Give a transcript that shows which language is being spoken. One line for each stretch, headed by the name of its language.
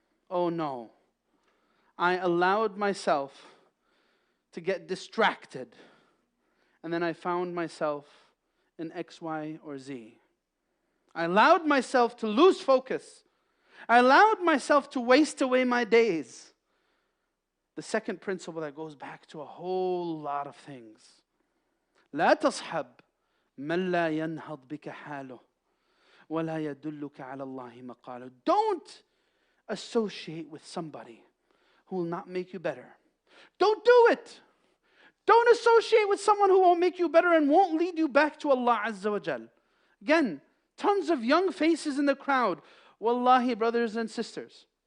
English: Oh no, I allowed myself to get distracted, and then I found myself in X, Y, or Z. I allowed myself to lose focus. I allowed myself to waste away my days. The second principle that goes back to a whole lot of things.
Arabic: لا تصحب من لا ينهض بك حاله ولا يدلك على الله مقاله.
English: Don't associate with somebody who will not make you better. Don't do it. Don't associate with someone who won't make you better and won't lead you back to Allah Azza wa Jal. Again, tons of young faces in the crowd. Wallahi, brothers and sisters.